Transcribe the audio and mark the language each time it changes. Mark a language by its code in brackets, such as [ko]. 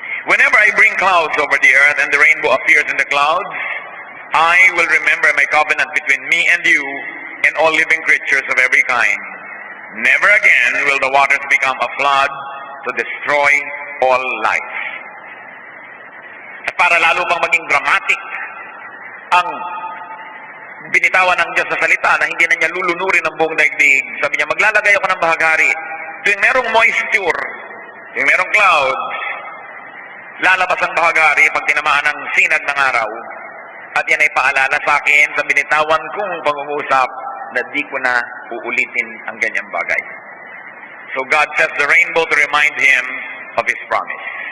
[en] Whenever I bring clouds over the earth and the rainbow appears in the clouds, I will remember my covenant between me and you and all living creatures of every kind. Never again will the waters become a flood to destroy all life." [tl] At para lalo pang maging dramatic ang binitawan ng Diyos sa salita na hindi na niya lulunurin ang buong daigdig, sabi niya, "Maglalagay ako ng bahagari. Tuwing merong moisture, tuwing merong clouds, lalabas ang bahagari pag tinamaan ng sinag ng araw. At yan ay paalala sa akin sa binitawan kong pangungusap na di ko na uulitin ang ganyang bagay." [en] So God sets the rainbow to remind him of his promise.